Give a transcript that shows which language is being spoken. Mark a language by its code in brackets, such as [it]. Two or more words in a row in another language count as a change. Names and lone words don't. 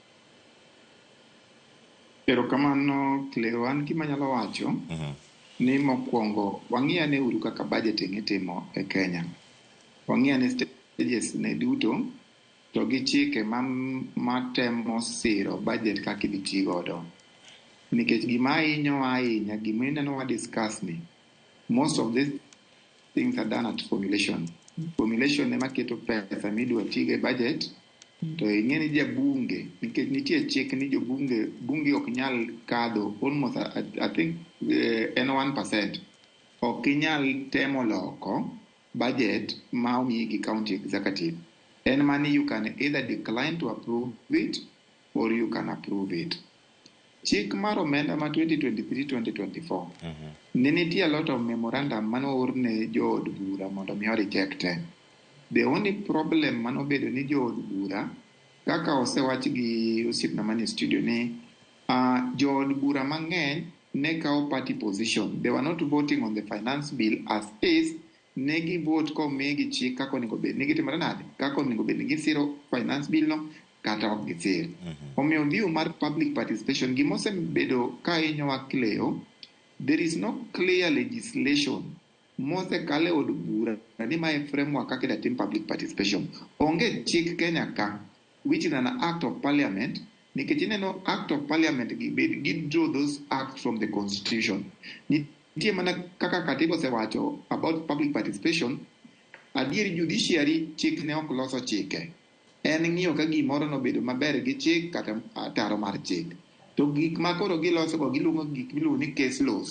[luo] Erokamano Cleo, an gima nyalo wacho ni mokwongo wang'iya ne uru kaka budgeting itimo e Kenya. Wang'iya ne stages ne duto to gi chike matemo siro budget kaka idhi ti godo. Nikech gima hinyo ahinya gima ineno wa discuss ni [en] most of these things are done at formulation. [luo] Formulation ema keto pesa midwa tigo e budget to ing'e ni jabunge nikech nitie chik ni bunge ok nyal kadho [en] almost I think [luo] en 1% ok inyal temo loko budget ma omiyi gi county executive. En mani [en] you can either decline to approve it or you can approve it. [luo] Chik mar omenda ma 2023-2024 ne nitie [en] a lot of memorandum [luo] mano orne jood bura mondo mi rejecte. [en] The only problem [luo] mano bedo ni jood bura kaka osewach gi osiepna mani studio ni jood bura mang'eny ne kao [en] party position. They were not voting on the finance bill as is. [luo] Ne gi vote ko megi chik kako onego bed ni gitimore nade kako onego bed ni gisiro [en] finance bill [luo] no kata ok gisir. Omiyo view mar [en] public participation [luo] gimosebedo ka hinyowa Cleo, [en] there is no clear legislation [luo] mosekale od bura ni mae framework kaka idwa tim [en] public participation. [luo] Onge chik Kenya ka [en] which is an act of parliament [luo] nikech ineno [en] act of parliament [luo] gi [en] draw those acts from the constitution. [luo] Nitie mana kaka katiba osewacho [en] about public participation, [luo] adier judiciary chik ne ok loso chike. En ng'iyo ka gimoro nobedo maber gi chik kata ataro mar chik. To gik ma koro giloso go giluongo gik miluongo ni [en] case laws.